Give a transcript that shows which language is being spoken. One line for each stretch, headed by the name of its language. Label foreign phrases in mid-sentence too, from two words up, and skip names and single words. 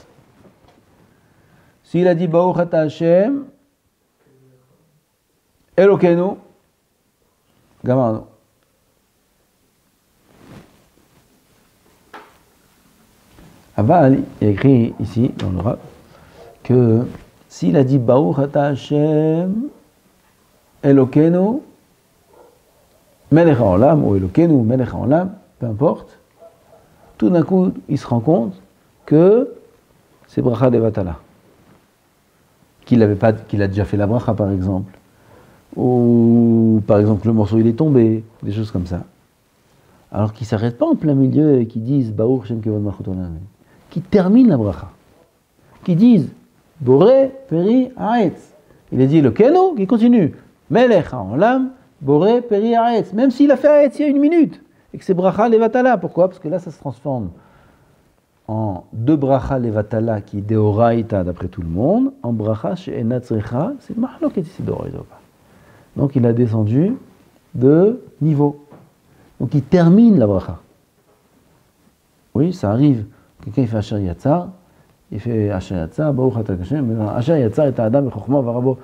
French: S'il a dit
Hebrew: ברוך אתה השם אלוקינו גמרנו.
French: Aval, il a écrit ici, dans le Rav, que s'il a dit
Hebrew: ברוך אתה השם אלוקינו מלך העולם,
French: ou
Hebrew: אלוקינו מלך העולם,
French: peu importe, tout d'un coup, il se rend compte que c'est
Hebrew: ברכה לבטלה.
French: Qu'il a déjà fait la bracha, par exemple. Ou, par exemple, le morceau, il est tombé, des choses comme ça. Alors qu'ils ne s'arrêtent pas en plein milieu et qu'ils disent
Hebrew: ברוך שם כבוד מלכותו לעולם,
French: qui terminent la bracha. Qui disent
Hebrew: בורא פרי העץ.
French: Il a dit Elokeinu, qui continue.
Hebrew: מלך העולם בורא פרי העץ.
French: Même s'il a fait Haetz il y a 1 minute. Et que c'est
Hebrew: ברכה לבטלה.
French: Pourquoi? Parce que là, ça se transforme en 2
Hebrew: ברכה לבטלה
French: qui est deoraita d'après tout le monde, en
Hebrew: ברכה שאינה צריכה,
French: c'est mahloket ici deoraita. Donc il a descendu de niveau. Donc il termine la bracha. Oui, ça arrive. Quelqu'un il fait
Hebrew: אשר יצר,
French: il fait
Hebrew: אשר יצר, ברוך אתה השם אשר יצר
French: et Adam et
Hebrew: חכמה ורבו.